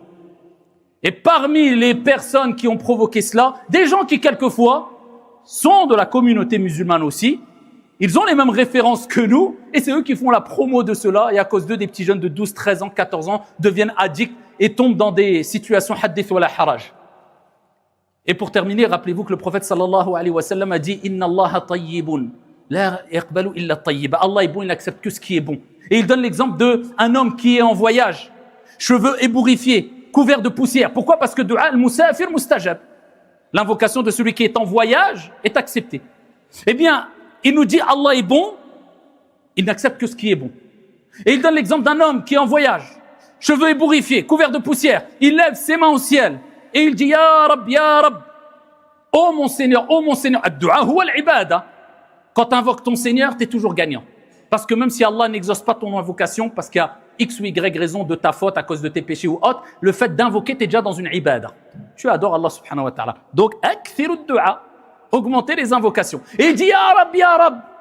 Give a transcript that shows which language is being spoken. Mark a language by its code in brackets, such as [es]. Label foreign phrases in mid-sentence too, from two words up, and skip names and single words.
[fr] Et parmi les personnes qui ont provoqué cela, des gens qui quelquefois sont de la communauté musulmane aussi, ils ont les mêmes références que nous, et c'est eux qui font la promo de cela, et à cause d'eux, des petits jeunes de 12, 13 ans, 14 ans deviennent addicts et tombent dans des situations [ar] حدث ولا حرج. [fr] Et pour terminer, rappelez-vous que le prophète [ar] صلى الله عليه وسلم [fr] a dit « [ar] إن الله طيب، لا يقبل إلا طيبا [fr] » Allah est bon, il n'accepte que ce qui est bon. Et il donne l'exemple d'un homme qui est en voyage, cheveux ébouriffés, couverts de poussière. Pourquoi? Parce que [ar] دعاء المسافر مستجاب. [fr] L'invocation de celui qui est en voyage est acceptée. Eh bien, il nous dit Allah est bon, il n'accepte que ce qui est bon. Et il donne l'exemple d'un homme qui est en voyage, cheveux ébouriffés, couverts de poussière. Il lève ses mains au ciel et il dit [ar] يا رب، يا رب. [fr] Oh mon Seigneur, oh mon Seigneur. [ar] الدعاء هو العبادة. [fr] Quand tu invoques ton Seigneur, tu es toujours gagnant. Parce que même si Allah n'exauce pas ton invocation, parce qu'il y a X ou Y raison de ta faute à cause de tes péchés ou autre, le fait d'invoquer, tu es déjà dans une ibada. Tu adores Allah [ar] سبحانه وتعالى. [fr] Donc, [ar] أكثروا الدعاء. [fr] Augmenter les invocations. Et il dit [ar] يا رب، يا رب.